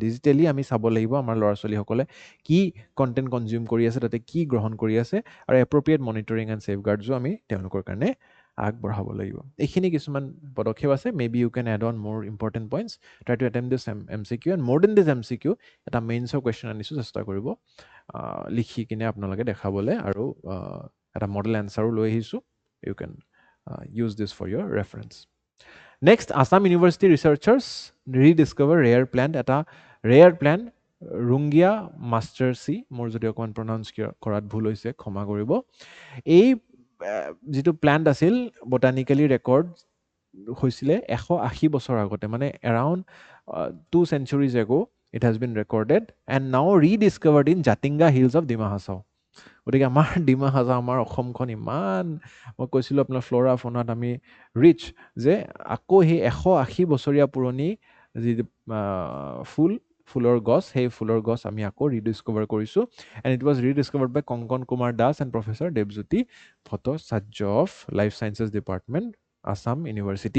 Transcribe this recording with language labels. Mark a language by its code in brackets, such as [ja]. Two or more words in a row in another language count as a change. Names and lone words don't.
[as] ডিজিটেলি আমি চাব লাগিব আমাৰ ল'ৰা ছোৱালীসকলে কি [en] content consume [as] কৰি আছে, তাতে কি গ্ৰহণ কৰি আছে, আৰু [en] appropriate monitoring and safeguards [as] আমি তেওঁলোকৰ কাৰণে আগবঢ়াব লাগিব। এইখিনি কিছুমান পদক্ষেপ আছে। [en] Maybe you can add on more important points. Try to attempt this MCQ, and more then this MCQ [as] এটা মেইনছৰ কুৱেশ্যন আনিছোঁ, চেষ্টা কৰিব লিখি কিনে আপোনালোকে দেখাবলৈ, আৰু এটা মডেল এনচাৰো লৈ আহিছোঁ। [en] You can use this for your reference. Next, Assam University researchers rediscover rare plant, এটা rare plant, Rungia mastersi, [as] মোৰ যদি অকণমান প্ৰনাউন্স কৰাত ভুল হৈছে ক্ষমা কৰিব। এই যিটো প্লান্ট আছিল, বটানিকেলি ৰেকৰ্ড হৈছিলে 180 বছৰ আগতে, মানে এৰাউণ্ড [en] 2 centuries ago it has been recorded and now rediscovered in Jatinga hills of Dima Hasao. [as] গতিকে আমাৰ ডিমা হাছাও, আমাৰ অসমখন ইমান, মই কৈছিলোঁ আপোনাৰ [en] flora fauna [as] আমি ৰিচ, যে আকৌ সেই 180 বছৰীয়া পুৰণি যি ফুলৰ গছ, সেই ফুলৰ গছ আমি আকৌ ৰিডিস্কভাৰ কৰিছোঁ। [en] And it was rediscovered by Kankan Kumar Das and Professor Debajyoti Bhattacharya of Life Sciences Department, Assam University.